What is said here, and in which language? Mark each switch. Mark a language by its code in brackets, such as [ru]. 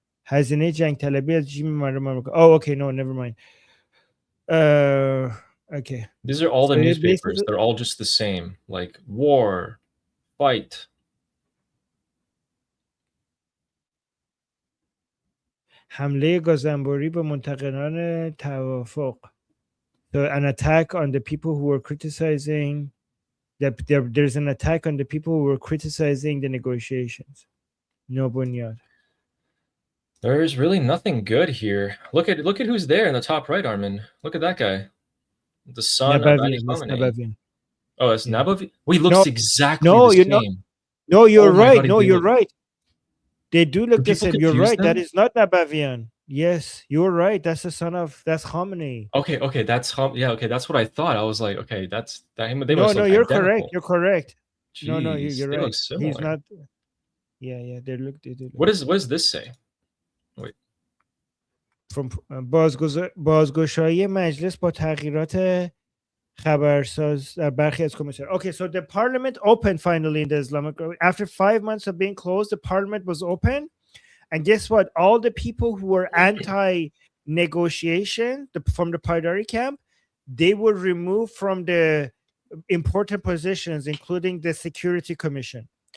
[fa] هزینه جنگ طلبی از جیم مردم آمریکا. [en] Oh, okay, no, never mind. Okay. These are all the newspapers. They're all just the same. Like war, fight. [fa] حمله گازنبوری به منتقدان توافق. [en] So an attack on the people who were criticizing there's an attack on the people who were criticizing the negotiations. No bunyad. There's really nothing good here. Look at who's there in the top right, Armin. Look at that guy. The son of Ali Khamenei. Oh, that's Nabavi. Well, he looks exactly the same. No, you're right. No, you're right. They do look the same. You're right. That is not Nabavian. Yes, you're right. That's the son of Khamenei. Okay, that's okay, that's what I thought. I was like, okay, that's that him. No, you're correct. You're correct. Jeez, no, you're right. He's not. Yeah. They look. What does this say? Wait. [fa] From بازگشایی مجلس با تغییرات خبرساز در برخی از کمیسیون. [en] Okay, so the parliament opened finally in the Islamic Republic. After 5 months of being closed, the parliament was open. And guess what? All the people who were anti-negotiation from the Paidari camp, they were removed from the important positions, including the Security Commission.